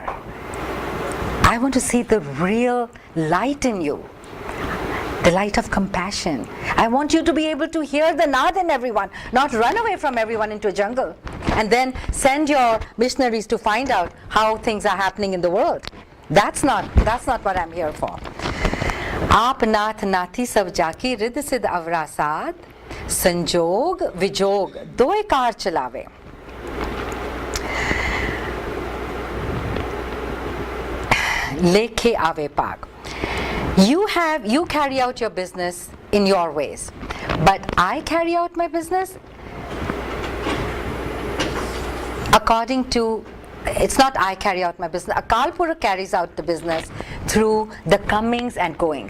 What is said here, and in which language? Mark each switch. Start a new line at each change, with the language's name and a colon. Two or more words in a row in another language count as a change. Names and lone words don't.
English: I want to see the real light in you. The light of compassion. I want you to be able to hear the naad in everyone, not run away from everyone into a jungle and then send your missionaries to find out how things are happening in the world. That's not what I'm here for.
Punjabi: ਆਪ ਨਾਥ ਨਾਥੀ ਸਭ ਜਾਕੀ ਰਿੱਧ ਸਿੱਧ ਅਵਰਸਾਦ ਸੰਜੋਗ ਵਿਜੋਗ ਦੋਏ ਕਾਰ ਚਲਾਵੇ. ਲੇਖੇ ਆਵੇ ਪਾਕ.
English: You carry out your business in your ways, but I carry out my business according to, it's not I carry out my business, Akal Purukh carries out the business through the comings and goings.